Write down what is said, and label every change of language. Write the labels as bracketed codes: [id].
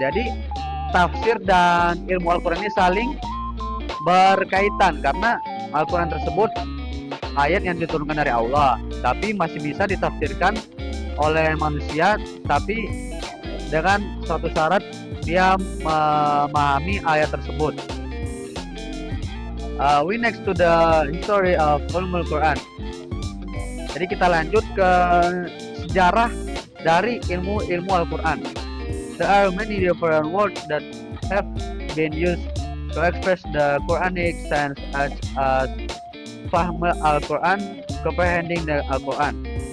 [id] Jadi tafsir dan ilmu Al-Quran ini saling berkaitan karena Al-Quran tersebut ayat yang diturunkan dari Allah, tapi masih bisa ditafsirkan oleh manusia, tapi dengan suatu syarat dia memahami ayat tersebut. [en] We next to the history of ulumul Quran. [id] Jadi kita lanjut ke sejarah dari ilmu Al-Quran. [en] There are many different words that have been used to express the Quranic sense as fahm Al-Quran, comprehending the Al-Quran.